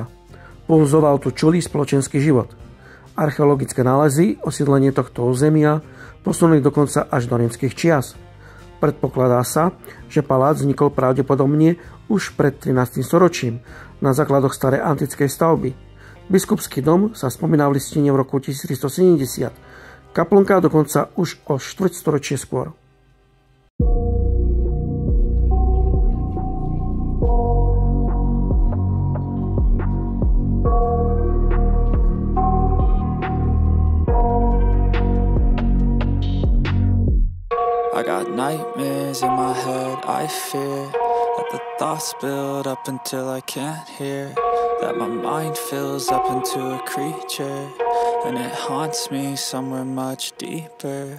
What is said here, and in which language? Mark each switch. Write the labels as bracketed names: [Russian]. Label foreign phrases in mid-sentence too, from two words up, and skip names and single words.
[Slovak] Pulzoval tu čulý spoločenský život. Archeologické nálezy osídlenie tohto územia posunuli dokonca až do rímskych čias. Predpokladá sa, že palác vznikol pravdepodobne už pred 13. storočím na základoch starej antickej stavby. Biskupský dom sa spomína v listine v roku 1370, kaplnka dokonca už o štvrťstoročie skôr. [English] I got nightmares in my head, I fear that the thoughts build up until I can't hear, that my mind fills up into a creature, and it haunts me somewhere much deeper.